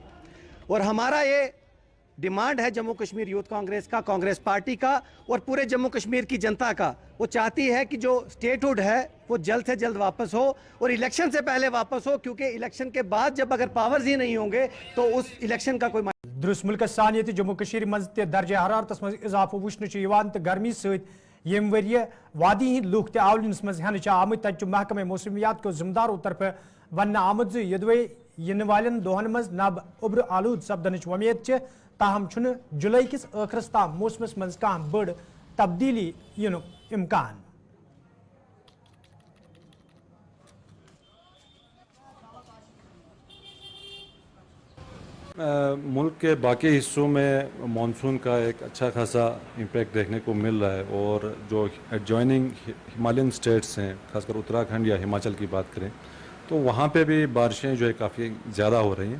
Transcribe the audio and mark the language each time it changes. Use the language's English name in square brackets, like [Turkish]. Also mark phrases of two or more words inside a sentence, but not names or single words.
[Hindi] और हमारा ये डिमांड है जम्मू कश्मीर यूथ कांग्रेस का, कांग्रेस पार्टी का और पूरे जम्मू कश्मीर की जनता का। वो चाहती है कि जो स्टेटहुड है वो जल्द से जल्द वापस हो और इलेक्शन से पहले वापस हो, क्योंकि इलेक्शन के बाद जब अगर पावर्स ही नहीं होंगे तो उस इलेक्शन का कोई [Kashmiri] दुरुस्त मुल्क सानियत जम्मू कश्मीर मज दर्ज हरारत मज इजाफा वुचन तो गर्मी सत यम वरिय वादी हिंद लूख ते आवलिनस मज हन आमत तक महकमे मौसमियात को जिम्मेदारों तरफ वन आमद यदवे इन वालन दोहन मज नब उब्र आलूद सपदन उम्मीद ताहम छुन जुलाई किस आखिरस ताम मौसमस मज कह बड़ तब्दीली इन इम्कान। [Hindi] मुल्क के बाकी हिस्सों में मानसून का एक अच्छा खासा इम्पैक्ट देखने को मिल रहा है और जो [English] adjoining Himalayan states [Hindi] हैं, खासकर उत्तराखंड या हिमाचल की बात करें तो वहाँ पे भी बारिशें जो है काफ़ी ज़्यादा हो रही हैं।